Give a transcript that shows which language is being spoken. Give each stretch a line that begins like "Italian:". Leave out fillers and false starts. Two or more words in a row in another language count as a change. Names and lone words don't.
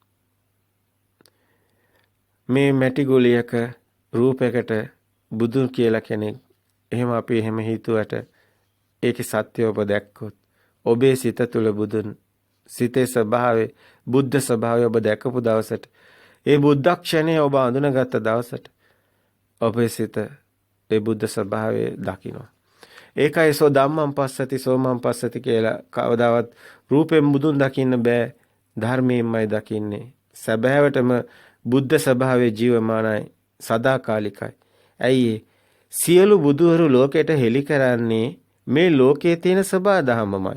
Sinhala: මේ මැටි ගොලියක රූපයකට බුදුන් කියලා කෙනෙක් එහෙම අපි එහෙම හිතුවට ඒකේ සත්‍ය ඔබ දැක්කොත් ඔබේ සිත තුළ බුදුන් සිතේ ස්වභාවය බුද්ධ ස්වභාවය ඔබ දැකපු දවසට ඒ බුද්ධක්ෂණය ඔබ අඳුනගත්ත දවසට ඔබේ සිත ඒ බුද්ධ ස්වභාවය දකිනවා. ඒකයි
Pali: සෝ ධම්මං පස්සති සෝමං පස්සති
Sinhala: කියලා. කවදාවත් රූපයෙන් බුදුන් දකින්න බෑ, ධර්මයෙන්මයි දකින්නේ. සැබෑවටම බුද්ධ ස්වභාවයේ ජීවමානයි, සදාකාලිකයි. ඇයි සියලු බුදුවරු ලෝකයට හෙළි කරන්නේ මේ ලෝකයේ තියෙන සබහා දහමමයි.